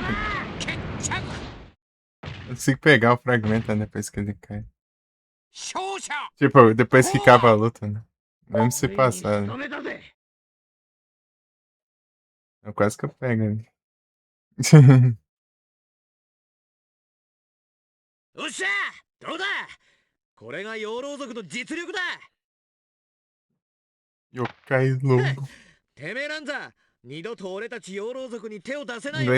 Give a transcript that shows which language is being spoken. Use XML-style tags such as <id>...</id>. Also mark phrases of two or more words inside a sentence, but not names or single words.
<ja>決着</ja> <pt>Eu consigo pegar o fragmento né, depois que ele cai.</pt> <ja>勝者</ja> <pt>Tipo, depois que acaba a luta, né? Mesmo se passar, né?</pt> <ja>仕留めたぜ。</ja> <pt>Quase que eu pego ele.</pt> <ja>よっしゃどうだこれが養老族の実力だ</ja> <pt>Yokai lobo.</pt> <ja>てめえなんざ二度と俺たち養老族に手を出せないよう</ja>